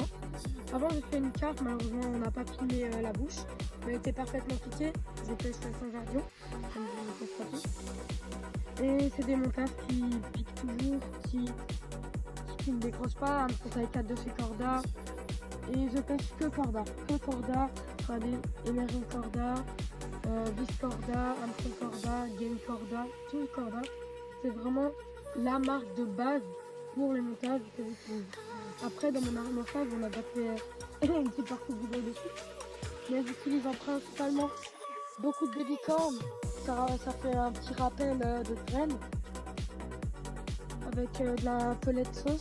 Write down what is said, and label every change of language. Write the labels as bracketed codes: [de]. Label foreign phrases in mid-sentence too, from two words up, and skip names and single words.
[fr] Avant j'ai fait une carte, malheureusement on n'a pas filmé la bouche. Elle était parfaitement piquée. J'ai fait ça sans cardio, comme vous le constatez. Et c'est des montages qui piquent toujours, qui ne décrochent pas. Un petit taille 4 de chez Corda. Et je pêche que Corda. Regardez, Emergent Corda, Vis Corda, Hameçon Corda, Game Corda, tout Corda. C'est vraiment la marque de base pour les montages que j'utilise. Après, dans mon montage, on a déjà fait une petite partie de vidéo dessus. Mais j'utilise principalement beaucoup de babycorn. Ça fait un petit rappel de graines avec de la pelette sauce.